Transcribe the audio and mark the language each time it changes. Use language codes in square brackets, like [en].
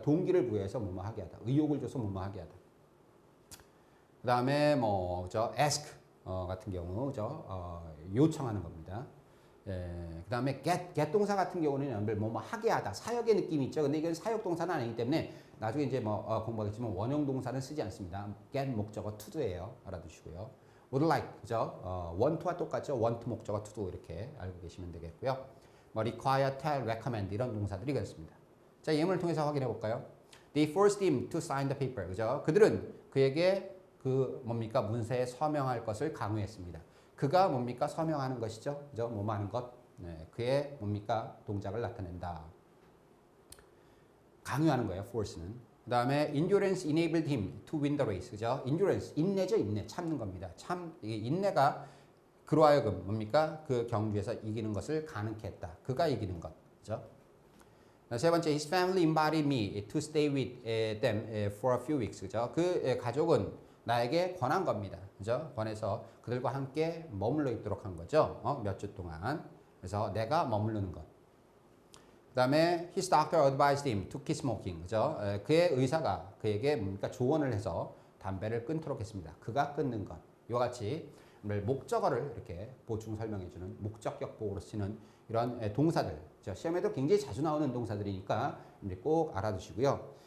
[ko] 동기를 부여해서 뭐뭐 하게 하다. 의욕을 줘서 뭐뭐 하게 하다. 그다음에 ask 같은 경우 그죠? 요청하는 겁니다. 예, 그 다음에 get 동사 같은 경우는 뭐뭐 하게 하다 사역의 느낌이 있죠. 근데 이건 사역 동사는 아니기 때문에 나중에 이제 공부하겠지만 원형 동사는 쓰지 않습니다. get 목적어 to do예요. 알아두시고요. would like 그죠? want to와 똑같죠. want 목적어 to do 이렇게 알고 계시면 되겠고요. require, tell, recommend 이런 동사들이 그렇습니다. 자, 예문을 통해서 확인해 볼까요? [en] They forced him to sign the paper. [ko] 그죠? 그들은 그에게 문서에 서명할 것을 강요했습니다. 그가 뭡니까? 서명하는 것이죠. 그죠? 하는 것. 네, 그의 동작을 나타낸다. 강요하는 거예요. force는. 그 다음에 [en] endurance enabled him to win the race. [ko] 그죠? endurance, 인내죠. 인내. 참는 겁니다. 이게 인내가 그로 하여금 그 경주에서 이기는 것을 가능케 했다. 그가 이기는 것. 그죠? 세 번째, [en] his family invited me to stay with them for a few weeks. [ko] 그죠? 그 가족은 나에게 권한 겁니다. 그죠? 권해서 그들과 함께 머물러 있도록 한 거죠. 몇 주 동안. 그래서 내가 머무르는 것. 그 다음에 [en] his doctor advised him to quit smoking. [ko] 그죠? 그의 의사가 그에게 조언을 해서 담배를 끊도록 했습니다. 그가 끊는 것. 이와 같이 목적어를 이렇게 보충 설명해주는 목적격 보호로 쓰는 이런 동사들. 시험에도 굉장히 자주 나오는 동사들이니까 꼭 알아두시고요.